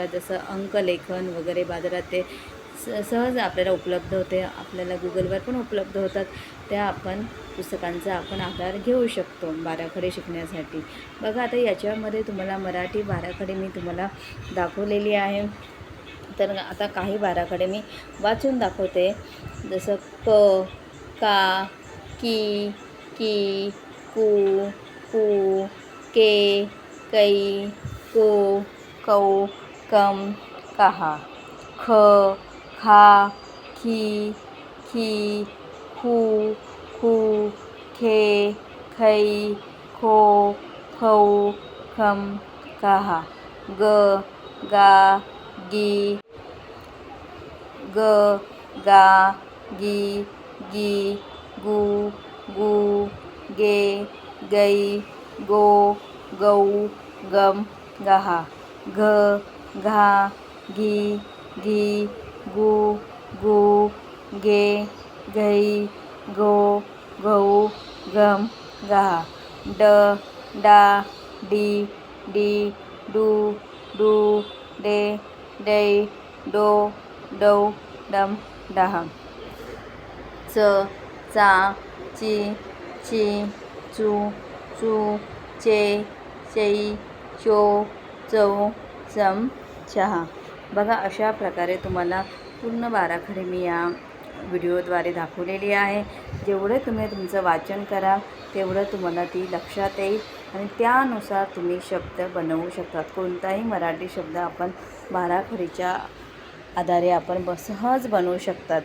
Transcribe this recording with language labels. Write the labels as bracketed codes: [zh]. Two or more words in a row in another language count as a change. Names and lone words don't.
[mr] जसं अंकलेखन वगैरे बाजारात ते सहज आपल्याला उपलब्ध होते, आपल्याला गुगलवर पण उपलब्ध होतात. त्या पुस्तकांचा आपण आधार घेऊ शकतो बाराखडी शिकण्यासाठी. बघा, आता याच्यामध्ये तुम्हाला मराठी बाराखडी मी तुम्हाला दाखवलेली आहे. तर आता काही बाराखडी मी वाचून दाखवते. जसं क, का, की, कू, कू, के, कै, को, कौ, कम, कहा. ख, खा, खी, खी, खू, खू, खे, खै, खो, खौ, खम, कहा. ग, गा, गी, ग, गा, गी, गी, गू, गू, गे, गै, गो, गौ, गम, गहा. घ, घा, घी, घी, गू, गू, गे, घै, गो, गौ, गम, गहा. ड, डा, डी, डी, डू, डू, डे, दै, डो, डौ, डम, डहा. च, चा, ची, ची, चू, चू, चे, चै, चो, चौ, चम, चहा. बघा, अशा प्रकारे तुम्हाला पूर्ण बाराखडी मी या व्हिडिओद्वारे दाखवलेली आहे. जेवढे तुम्ही तुमचं वाचन कराल तेवढं तुम्हाला ती लक्षात येईल आणि त्यानुसार तुम्ही शब्द बनवू शकतात. कोणताही मराठी शब्द आपण बाराखडीच्या आधारे आपण सहज बनवू शकतात.